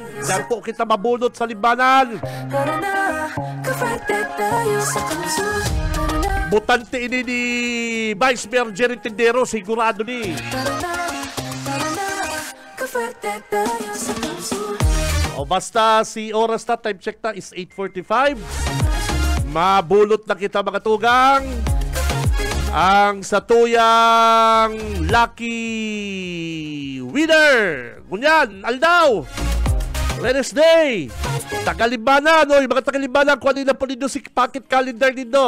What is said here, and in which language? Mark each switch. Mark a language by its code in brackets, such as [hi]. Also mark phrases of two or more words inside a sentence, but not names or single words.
[bik] Yan po kita mabunot sa Limbanan. Butante ini ni Vice Mayor Jerry Tendero, sigurado ni. Basta si oras [en] time check is 8:45. [bik] Mabulot na kita mga tugang. Ang satuyang lucky winner. Ngunyan, Aldaw. Wednesday. Tagalimbanan, mga Tagalimbanan, kung ano po nindo si Pocket Calendar nindo.